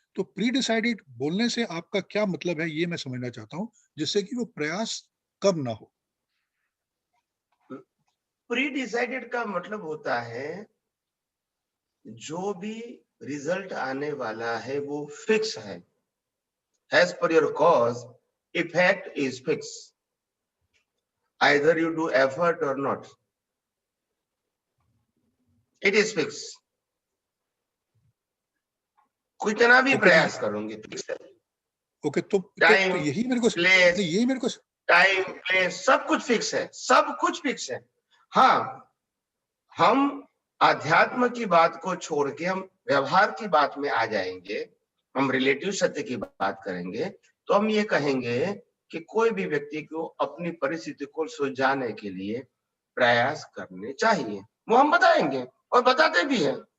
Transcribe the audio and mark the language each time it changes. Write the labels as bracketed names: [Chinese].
[Hindi] तो pre decided बोलने से आपका क्या मतलब है, ये मैं समझना चाहता हूं, जिससे कि वो प्रयास कम ना हो। प्री डिसाइडेड का मतलब होता है जो भी रिजल्ट आने वाला है वो फिक्स है। [English] As per your cause, effect is fixed. Either you do effort or not, it is fixed. [Hindi] कितना भी प्रयास करोगे फिक्स है। ओके, तो यही मेरे को टाइम प्लेस सब कुछ फिक्स है, सब कुछ फिक्स है। हाँ, हम आध्यात्म की बात को छोड़ के हम व्यवहार की बात में आ जाएंगे, हम रिलेटिव सत्य की बात करेंगे, तो हम ये कहेंगे कि कोई भी व्यक्ति को अपनी परिस्थिति को सुलझाने के लिए प्रयास करने चाहिए, वो हम बताएंगे और बताते भी हैं।